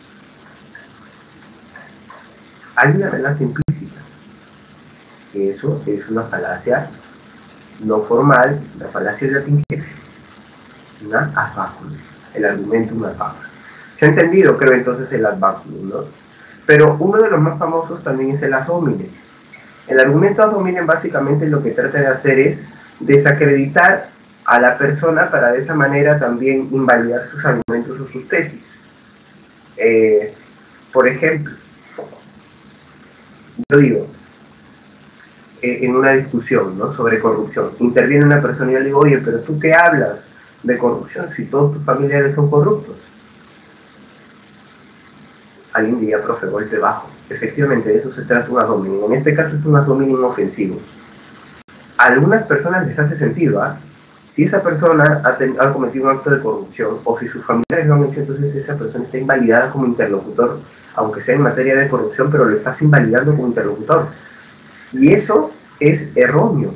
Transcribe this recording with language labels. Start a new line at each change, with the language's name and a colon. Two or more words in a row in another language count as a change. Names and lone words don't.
Spanish: Hay una amenaza implícita. Eso es una falacia no formal, la falacia de la tingencia. Una
Latin: ad baculum.
Spanish: El argumento un
Latin: ad baculum.
Spanish: ¿Se ha entendido, creo, entonces el
Latin: ad baculum,
Spanish: no? Pero uno de los más famosos también es el
Latin: ad hominem.
Spanish: El argumento
Latin: ad hominem
Spanish: básicamente lo que trata de hacer es desacreditar a la persona para de esa manera también invalidar sus argumentos o sus tesis. Por ejemplo, yo digo, en una discusión, ¿no?, sobre corrupción, interviene una persona y yo le digo, oye, pero ¿tú qué hablas de corrupción si todos tus familiares son corruptos? Alguien diría, profe, golpe bajo. Efectivamente, de eso se trata un
Latin: ad hominem.
Spanish: En este caso es un
Latin: ad hominem
Spanish: ofensivo. A algunas personas les hace sentido, ¿ah? Si esa persona ha cometido un acto de corrupción, o si sus familiares lo han hecho, entonces esa persona está invalidada como interlocutor, aunque sea en materia de corrupción, pero lo estás invalidando como interlocutor. Y eso es erróneo.